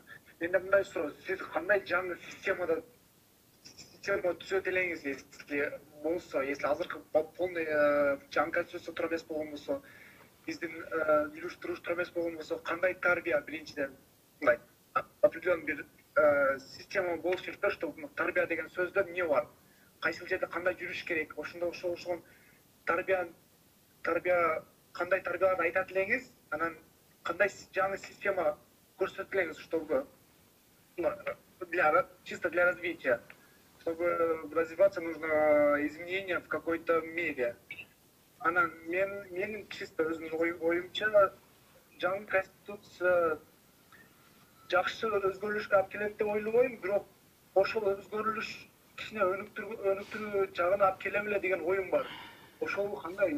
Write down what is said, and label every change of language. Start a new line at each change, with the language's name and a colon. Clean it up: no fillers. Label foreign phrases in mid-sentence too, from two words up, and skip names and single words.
Kyrgyz: Менде мындай суроо, сиз кандай жаңы система түзөт элеңиз, если болсо, если азыркы полный жаңы конституция тура эмес болгон болсо, биздин үйлүштүрүүчү тура эмес болгон болсо, кандай тарбия биринчиден мындай определенный бир система болуш керек да, что тарбия деген сөздө эмне бар? Кайсыл жерде кандай жүрүш керек? Ошондой тарбия кандай тарбияларды айтат элеңиз, анан кандай жаңы система көрсөтөт элеңиз,
Russian: чтобы чисто для развития, чтобы развиваться нужно изменения в какой-то мере.
Kyrgyz: Анан менин чисто өзүмдүн оюмча жаңы конституция жакшы өзгөрүлүшкө алып келет деп ойлобойм, бирок ошол өзгөрүлүш кичине өнүктүрүү жагына алып келе беле деген оюм бар. Ошол кандай?